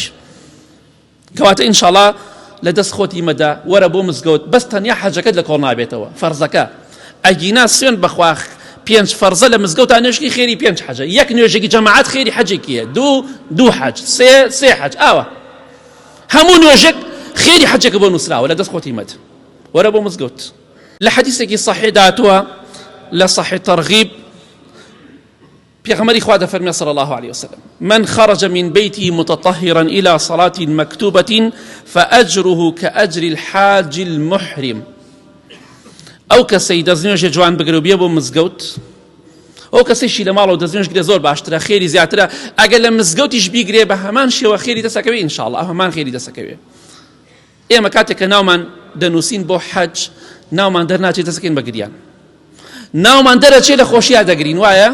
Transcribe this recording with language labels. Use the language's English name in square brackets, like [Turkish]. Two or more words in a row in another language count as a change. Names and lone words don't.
[Central Kurdish] کەواتە ئینشاءڵڵا لە دەست خۆتی مەدا وەرە بۆ مزگەوت، بەس تەنیا حەجەکەت لە کۆڵ نابێتەوە، فەرزەکە ئەگینا سوێن بەخوا 5 فەرزە لە مزگەوتان نوێژکی خێری 5 حەجە، یەک نوێژێکی جەماعەت خێری حەجێکیە، دوو حەج، سێ حەج، ئاوە هەموو نوێژێک خێری حەجێکە بۆ نووسراوە لە دەست خۆتی مەد، وەرە بۆ مزگەوت. لە حەدیثێکی صحیح داتووە لە صحیح تەرغیب پێغەمبەری خوا دەفەرمێ [Arabic] صلی الله عليه وسلم: من خرج من بيته متطهرا إلى صلاة مكتوبة فأجره كأجر الحاج المحرم. [Central Kurdish] ئەو کەسەی دەستنوێژێ جوان بگرێ و بێ بۆ مزگەوت، ئەو کەسەیشی لە ماڵەوە دەستنوێژ گرێ زۆر باشترە، خێری زیاترە. ئەگەر لە مزگەوتیش بیگرێ بە هەمان شێوە خێری دەسەکەوێ ئینشاءڵڵا، هەمان خێری دەسەکەوێ. ئێمە کاتێک کە ناومان دەنووسین بۆ حەج ناومان دەرناچێت دەسەکەین بە گریان، ناومان دەرەچێت لە خۆشییا دەگرین، وایە؟